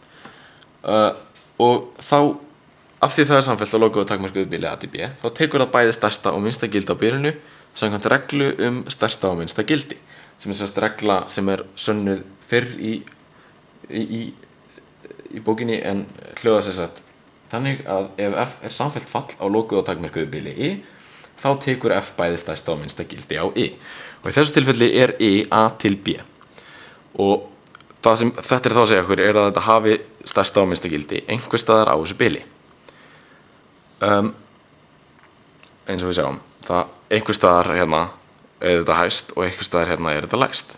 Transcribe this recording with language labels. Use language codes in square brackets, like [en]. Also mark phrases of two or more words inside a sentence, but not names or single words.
[is] Og þá, af því það er samfellt á lokuðu og takmörkuðu bili a til b, þá tekur það bæði stærsta og minnsta gildi á bilinu, samkvæmt reglu stærsta og minnsta gildi, sem er sérst regla sem er sönnuð fyrr í bókinni en hljóðar sem sagt þannig að ef f er samfellt fall á lokuðu og takmörkuðu bili i, þá tekur f bæði stærsta og minnsta gildi á i. Og í þessu tilfelli er i a til b. Og það sem þetta er þá að segja okkur er að þetta hafi stærsta og minnsta gildi einhvers staðar á þessu bili. Eins og við sjáum, það einhvers staðar hérna er þetta hæst og einhvers staðar hérna er þetta lægst.